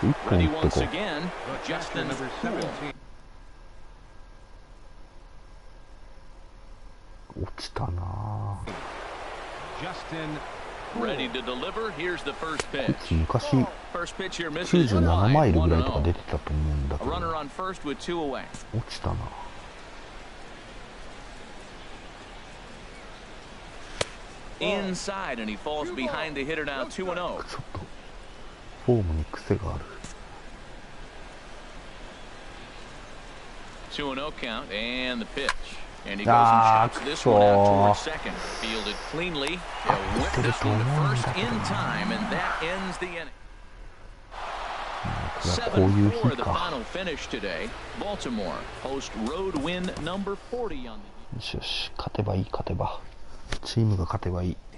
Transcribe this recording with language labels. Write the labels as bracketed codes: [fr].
[en] Ready once again, Justin Poole. [ja] 落ちたな。 [en] Ready to deliver. Here's the first pitch. [ja] 昔 [en] First pitch here misses. [ja] 97マイルぐらいとか出てたと思うんだけ [en] A [ja] ど。 [en] runner on first with 2 away. [ja] 落ちたな。 [en] Inside, and he falls behind the hitter now 2-0. [ja] ちょっとフォームに癖がある。 [en] 2-0 count, and the pitch. And he goes and chops this one out towards second. Fielded cleanly. He'll whip this one to first in time, and that ends the inning. 7-4 the final finish today. Baltimore host road win number 40 on the... [ja] よしよし、勝てばいい、勝てば。チームが勝てばいい。